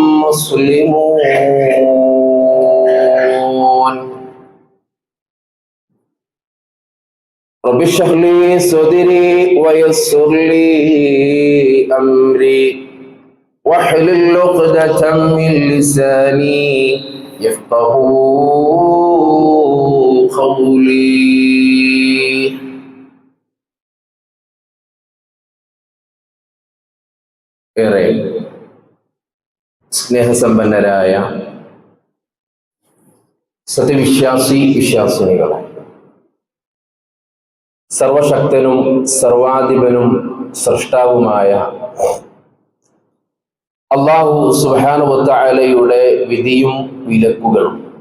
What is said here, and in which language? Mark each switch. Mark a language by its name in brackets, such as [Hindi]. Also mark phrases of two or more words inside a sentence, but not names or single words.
[Arabic] مسلمون رب اشرح لي صدري ويسر لي أمري واحلل عقدة من لساني يفقهوا قولي. [Malayalam] ഏറെ സ്നേഹസമ്പന്നരായ വിശ്വാസിനികളെ, സർവശക്തനും സർവാധിപനും സൃഷ്ടാവുമായ അല്ലാഹു [Arabic] سبحانه وتعالى [Malayalam] വിധിയും വിലക്കുകളും